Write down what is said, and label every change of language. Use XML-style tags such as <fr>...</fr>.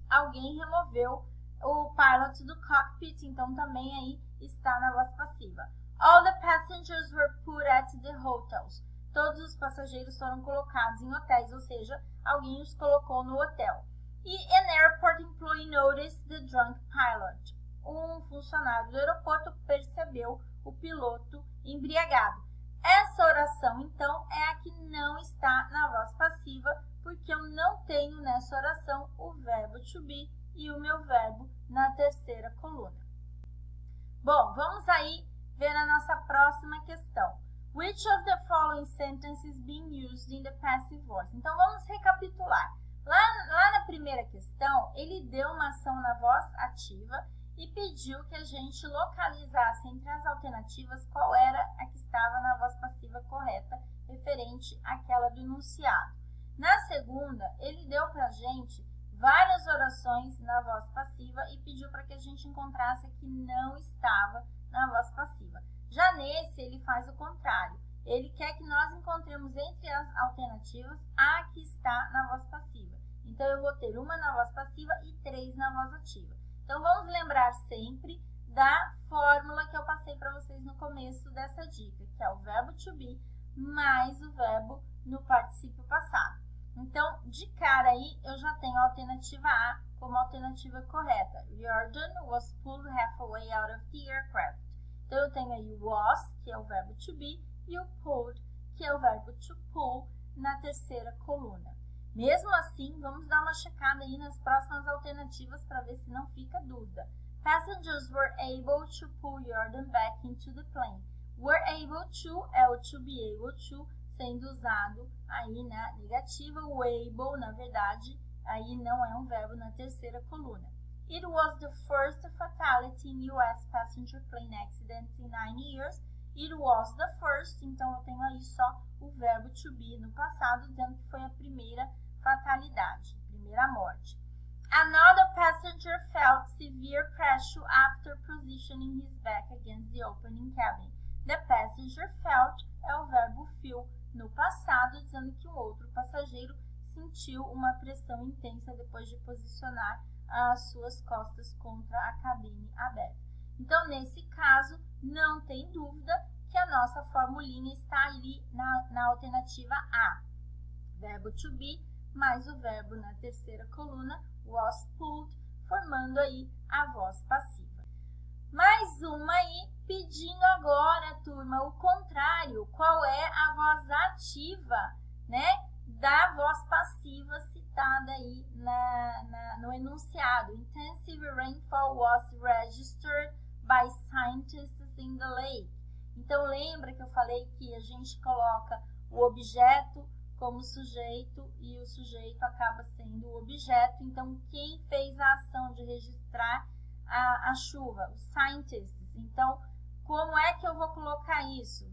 <pt>Alguém removeu o pilot do cockpit. Então, também aí está na voz passiva.</pt> <en>All the passengers were put at the hotels.</en> <pt>Todos os passageiros foram colocados em hotéis, ou seja, alguém os colocou no hotel.</pt> <en>E an airport employee noticed the drunk pilot.</en> <pt>Um funcionário do aeroporto percebeu o piloto embriagado. Essa oração, então, é a que não está na voz passiva, porque eu não tenho nessa oração o verbo to be e o meu verbo na terceira coluna. Bom, vamos aí ver a nossa próxima questão. We</pt> <en>Which of the following sentences being used in the passive voice?</en> <pt>Então, vamos recapitular. Lá na primeira questão, ele deu uma ação na voz ativa e pediu que a gente localizasse entre as alternativas qual era a que estava na voz passiva correta, referente àquela do enunciado. Na segunda, ele deu para a gente várias orações na voz passiva e pediu para que a gente encontrasse a que não estava na voz passiva. Já nesse, ele faz o contrário. Ele quer que nós encontremos entre as alternativas a que está na voz passiva. Então, eu vou ter uma na voz passiva e 3 na voz ativa. Então, vamos lembrar sempre da fórmula que eu passei para vocês no começo dessa dica, que é o verbo to be mais o verbo no particípio passado. Então, de cara aí, eu já tenho a alternativa A como alternativa correta.</pt> <en>Jordan was pulled halfway out of the aircraft.</en> <pt>Então, eu tenho aí o was, que é o verbo to be, e o pulled, que é o verbo to pull, na terceira coluna. Mesmo assim, vamos dar uma checada aí nas próximas alternativas para ver se não fica dúvida.</pt> <en>Passengers were able to pull Jordan back into the plane. Were able to</en> <pt>é o</pt> <en>to be able to,</en> <pt>sendo usado aí na negativa. O able, na verdade, aí não é um verbo na terceira coluna.</pt> <en>It was the first fatality in US passenger plane accidents in 9 years. It was the first,</en> <pt>então eu tenho aí só o verbo to be no passado, dizendo que foi a primeira fatalidade, primeira morte.</pt> <en>Another passenger felt severe pressure after positioning his back against the opening cabin. The passenger felt</en> <pt>é o verbo feel no passado, dizendo que um outro passageiro sentiu uma pressão intensa depois de posicionar as suas costas contra a cabine aberta. Então, nesse caso, não tem dúvida que a nossa formulinha está ali na alternativa A. Verbo to be mais o verbo na terceira coluna, was pulled, formando aí a voz passiva. Mais uma aí, pedindo agora, turma, o contrário. Qual é a voz ativa, né, da voz passiva citada aí no enunciado?</pt> <en>Intensive rainfall was registered by scientists in the lake.</en> <pt>Então, lembra que eu falei que a gente coloca o objeto como sujeito e o sujeito acaba sendo o objeto. Então, quem fez a ação de registrar a chuva? Os scientists. Então, como é que eu vou colocar isso?</pt>